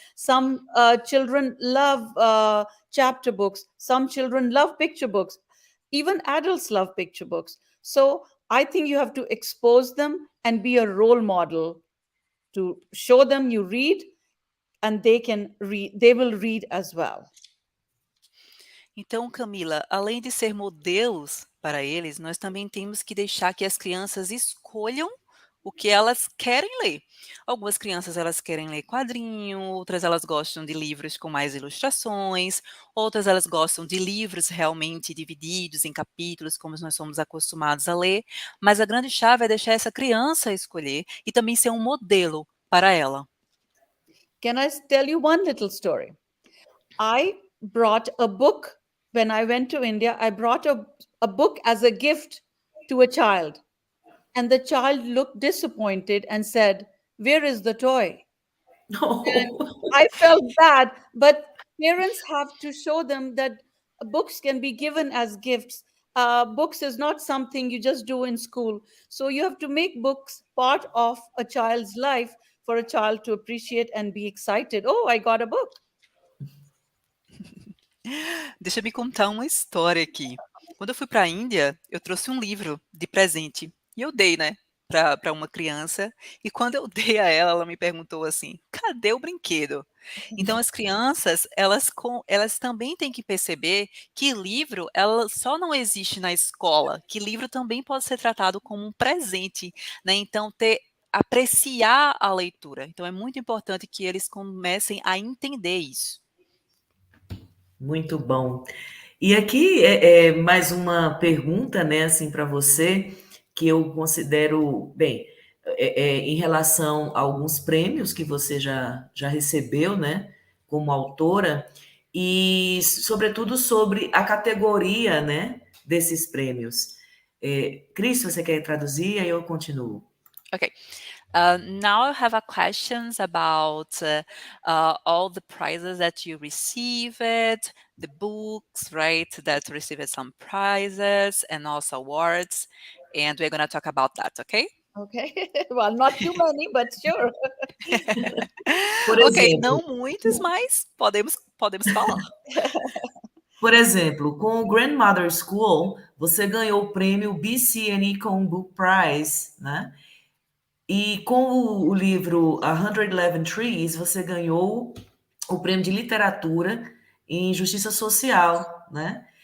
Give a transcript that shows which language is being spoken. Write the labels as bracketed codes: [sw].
[en] Some children love chapter books, some children love picture books, even adults love picture books. So I think you have to expose them and be a role model to show them you read, and they will read as well. [pt] Então, Camila, além de ser modelos para eles, nós também temos que deixar que as crianças escolham o que elas querem ler. Algumas crianças elas querem ler quadrinho, outras elas gostam de livros com mais ilustrações, outras elas gostam de livros realmente divididos em capítulos, como nós somos acostumados a ler, mas a grande chave é deixar essa criança escolher e também ser um modelo para ela. [en] Can I tell you one little story? I brought a book when I went to India. I brought a book as a gift to a child. And the child looked disappointed and said, "Where is the toy?" And I felt bad, but parents have to show them that books can be given as gifts. Books is not something you just do in school. So you have to make books part of a child's life for a child to appreciate and be excited. Oh, I got a book. [pt] Deixa eu me contar uma história aqui. Quando eu fui para a Índia, eu trouxe um livro de presente e eu dei, né, para uma criança. E quando eu dei a ela, ela me perguntou assim: "Cadê o brinquedo?" Então as crianças, elas também têm que perceber que livro, ela só não existe na escola, que livro também pode ser tratado como um presente, né? Então apreciar a leitura. Então é muito importante que eles comecem a entender isso. Muito bom. E aqui mais uma pergunta, né, assim, para você, que eu considero, bem, em relação a alguns prêmios que você já recebeu, né, como autora, e sobretudo sobre a categoria, né, desses prêmios. Cris, você quer traduzir? Aí eu continuo. [en] Okay. Now I have a questions about all the prizes that you received, the books, right, that received some prizes and also awards, and we're going to talk about that, okay? Okay. Well, not too many, but sure. [pt] Por Ok, exemplo, não muitos, mas podemos falar. Por exemplo, com o Grandmother School, você ganhou o prêmio BC and Econ Book Prize, né? E com o livro 111 Trees, você ganhou o prêmio de literatura em justiça social, né?